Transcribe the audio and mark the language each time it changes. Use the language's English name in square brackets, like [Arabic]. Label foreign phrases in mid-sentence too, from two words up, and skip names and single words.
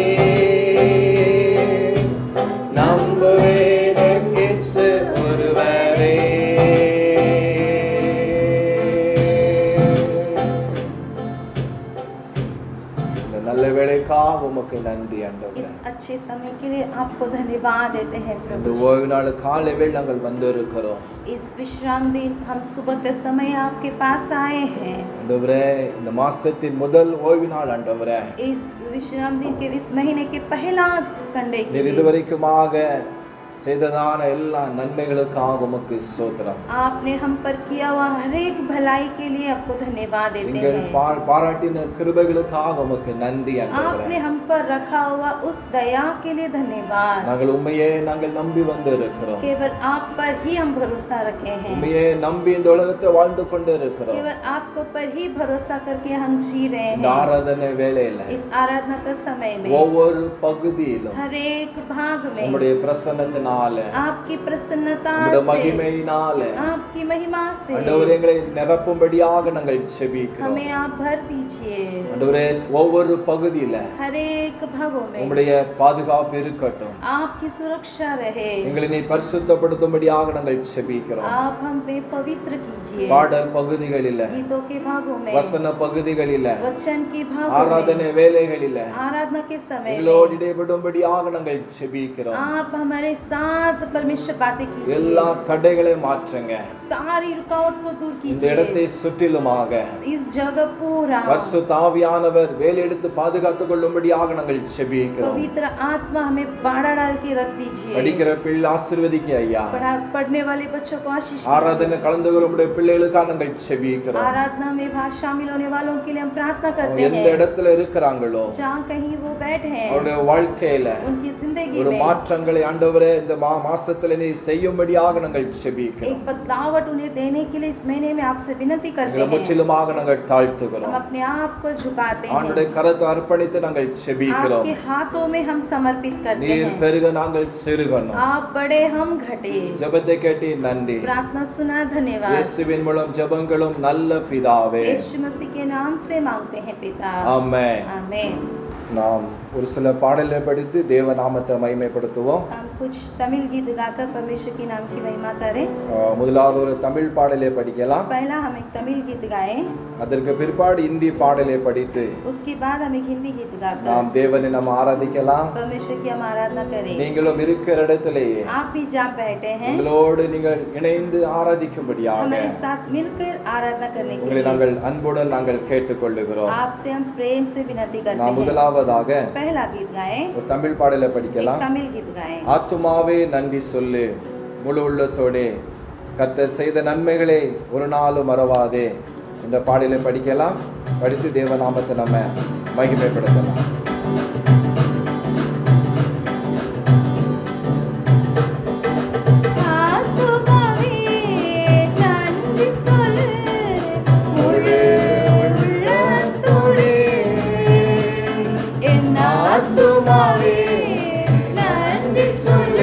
[Tamil] நம்புவேன் என் இயேசு ஒருவரை. இந்த நல்ல வேளைக்காக உமக்கு நன்றி ஆண்டவரே. [Hindi] इस अच्छे समय के लिए आपको धन्यवाद देते हैं [Tamil] இந்த [Hindi] प्रभु। [Tamil] ஓய்வு நாள் காலை வேளை நாங்கள் வந்திருக்கிறோம் [Hindi] इस विश्राम दिन हम सुबह के समय आपके पास आए हैं। [Tamil] ஆண்டவரே. இந்த மாசத்தின் முதல் ஓய்வு நாள் ஆண்டவரே. [Hindi] इस विश्राम दिन के इस महीने के पहला संडे के [Tamil] நீர் [Hindi] दिन [Tamil] இதுவரைக்குமாக செய்ததான எல்லா நன்மைகளுக்காக உமக்கு ஸ்தோத்திரம். [Hindi] आपने हम पर किया हुआ हर एक भलाई के लिए आपको धन्यवाद देते [Tamil] நீங்கள் [Hindi] हैं। [Tamil] பாராட்டின கிருபைகளுக்காக உமக்கு நன்றி [Hindi] आपने [Tamil] ஆண்டவரே. [Hindi] हम पर रखा हुआ उस दया के लिए धन्यवाद। [Tamil] நாங்கள் உண்மையே நாங்கள் நம்பி வந்திருக்கிறோம். [Hindi] केवल आप पर ही हम भरोसा रखे हैं। [Tamil] உண்மையே நம்பி இந்த உலகத்தில் வாழ்ந்து கொண்டு இருக்கிறோம். [Hindi] केवल आपको पर ही भरोसा करके हम जी रहे [Tamil] இந்த [Hindi] हैं। [Tamil] ஆராதனை வேளையில [Hindi] इस आराधना के समय में [Tamil] ஒவ்வொரு பகுதியிலும் [Hindi] हर एक भाग में [Tamil] உம்முடைய பிரசன்னத்தினால [Hindi] आपकी प्रसन्नता [Tamil] உம்முடைய [Hindi] से, [Tamil] மகிமையினால [Hindi] आपकी महिमा से [Tamil] ஆண்டவரே எங்களை நிரப்பும்படியாக நாங்கள் செபிக்கிறோம். [Hindi] हमें आप भर दीजिए। [Tamil] ஆண்டவரே ஒவ்வொரு பகுதியில [Hindi] हर एक भागों में [Tamil] உம்முடைய பாதுகாப்பு இருக்கட்டும். [Hindi] आपकी सुरक्षा रहे। [Tamil] எங்களை நீ பரிசுத்தப்படுத்தும்படியாக நாங்கள் செபிக்கிறோம். [Hindi] आप हमें पवित्र कीजिए। [Tamil] பாடல் பகுதிகளில [Hindi] गीतों के भागों में, [Tamil] வசன பகுதிகளில [Hindi] वचन के भागों में, [Tamil] ஆராதனை வேளைகளில [Hindi] आराधना के समय [Tamil] எங்களோடு [Hindi] में [Tamil] இடைபடும்படியாக நாங்கள் செபிக்கிறோம். [Hindi] आप हमारे साथ परमेश्वर बातें कीजिए। [Tamil] எல்லா தடைகளை மாற்றுங்க. [Hindi] सारी रुकावट को दूर [Tamil] இந்த [Hindi] कीजिए। [Tamil] இடத்தை சுற்றிலுமாக [Hindi] इस जगह पूरा [Tamil] பரிசுத்த ஆவியானவர் வேலையெடுத்து பாதுகாத்துக் கொள்ளும்படியாக நாங்கள் செபிக்கிறோம். [Hindi] पवित्र आत्मा हमें बाड़ा डाल के रख दीजिए। [Tamil] படிக்கிற பிள்ளை ஆசீர்வதிக்க ஐயா. [Hindi] पढ़ने वाले बच्चों को आशीष [Tamil] ஆராதனை கலந்து கொள்ளும்படிய பிள்ளைகளுக்காக நாங்கள் செபிக்கிறோம். [Hindi] आराधना में भाग शामिल होने वालों के लिए हम प्रार्थना करते [Tamil] எந்த [Hindi] हैं। [Tamil] இடத்துல இருக்கிறாங்களோ [Hindi] जहाँ कहीं वो बैठे हैं, [Tamil] அவருடைய வாழ்க்கையில [Hindi] उनकी जिंदगी [Tamil] ஒரு [Hindi] में [Tamil] மாற்றங்களை ஆண்டவரே இந்த மாசத்துல நீ செய்யும்படியாக நாங்கள் செபிக்கிறோம். [Hindi] एक बदलावट उन्हें देने के लिए इस महीने में आपसे विनती करते [Tamil] எங்களை [Hindi] हैं। [Tamil] முற்றிலுமாக நாங்கள் [Hindi] हम [Tamil] தாழ்த்துகிறோம். [Hindi] अपने आप को झुकाते हैं। [Tamil] ஆண்டவருடைய கரத்தை அர்ப்பணித்து நாங்கள் செபிக்கிறோம். [Hindi] आपके हाथों में हम समर्पित करते [Tamil] நீர் [Hindi] हैं। [Tamil] பெருக நாங்கள் சிறுகணும். [Hindi] आप बड़े हम घटे। [Tamil] ஜெபத்தை கேட்டி நன்றி. [Hindi] प्रार्थना सुना धन्यवाद। [Tamil] இயேசுவின் மூலம் ஜெபங்களும் நல்ல பிதாவே. [Hindi] यीशु मसीह के नाम से मांगते हैं पिता। [Tamil] ஆமென். [Hindi] आमीन। [Tamil] நாம் ஒரு சில பாடலை படித்து தேவ நாமத்தை மகிமைப்படுத்துவோம். [Hindi] हम कुछ तमिल गीत गाकर परमेश्वर के नाम की महिमा करें। [Tamil] முதலாவது ஒரு தமிழ் பாடலை படிக்கலாம். [Hindi] पहला हम एक तमिल गीत गाएं, [Tamil] அதற்கு பிற்பாடு இந்தி பாடலை படித்து [Hindi] उसके बाद हम एक हिंदी गीत गाकर [Tamil] நாம் தேவனை நம்ம ஆராதிக்கலாம். [Hindi] परमेश्वर की हम आराधना करें। [Tamil] நீங்களும் இருக்கிற இடத்திலேயே [Hindi] आप भी जहाँ बैठे हैं [Tamil] உங்களோடு நீங்கள் இணைந்து ஆராதிக்கும்படியாக [Hindi] हमारे साथ मिलकर आराधना करने के [Tamil] உங்களை [Hindi] लिए [Tamil] நாங்கள் அன்புடன் நாங்கள் கேட்டுக்கொள்ளுகிறோம். [Hindi] आपसे हम प्रेम से विनती करते [Tamil] நாம் [Hindi] हैं। [Tamil] முதலாவதாக [Hindi] पहला गीत गाएं, [Tamil] ஒரு தமிழ் பாடலை [Hindi] एक [Tamil] படிக்கலாம். [Hindi] तमिल गीत गाएं। [Tamil] ஆத்துமாவே நன்றி சொல்லு முழு உள்ளத்தோடே கர்த்தர் செய்த நன்மைகளை ஒரு நாளும் மறவாதே இந்த பாடலை படிக்கலாம். படித்து தேவநாமத்தை நம்ம மகிமைப்படுத்தலாம். ஆத்துமாவே நன்றி சொல்லு முழு உள்ளத்தோடே, என் ஆத்துமாவே நன்றி சொல்லு